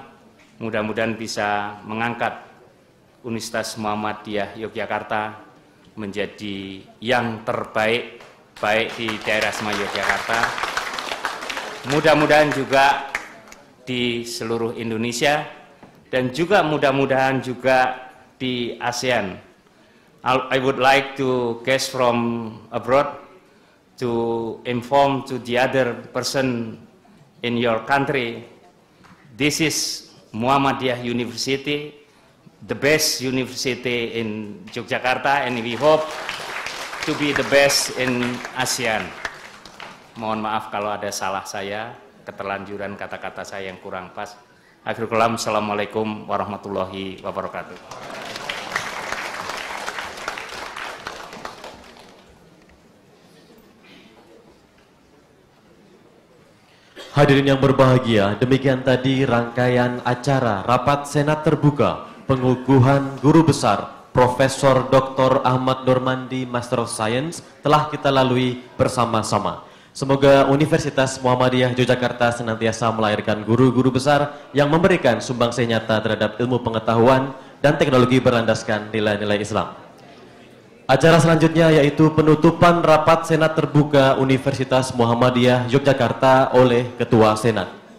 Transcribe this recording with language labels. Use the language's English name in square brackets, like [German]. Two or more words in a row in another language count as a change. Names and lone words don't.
[Indonesian] Mudah-mudahan bisa mengangkat Universitas Muhammadiyah Yogyakarta menjadi yang terbaik, baik di daerah Semayog Yogyakarta, mudah-mudahan juga di seluruh Indonesia, dan juga mudah-mudahan juga di ASEAN. [English] I would like to guest from abroad to inform to the other person in your country, this is Muhammadiyah University, the best university in Yogyakarta, and we hope to be the best in ASEAN. [Indonesian] Mohon maaf kalau ada salah saya, keterlanjuran kata-kata saya yang kurang pas. [Arabic] آخر الكلام، السلام عليكم ورحمة الله وبركاته. [Indonesian] Hadirin yang berbahagia, demikian tadi rangkaian acara Rapat Senat Terbuka Pengukuhan Guru Besar Profesor Dr. Ahmad Nurmandi [English] Master of Science [Indonesian] telah kita lalui bersama-sama. Semoga Universitas Muhammadiyah Yogyakarta senantiasa melahirkan guru-guru besar yang memberikan sumbangsi nyata terhadap ilmu pengetahuan dan teknologi berlandaskan nilai-nilai Islam. Acara selanjutnya yaitu penutupan Rapat Senat Terbuka Universitas Muhammadiyah Yogyakarta oleh Ketua Senat.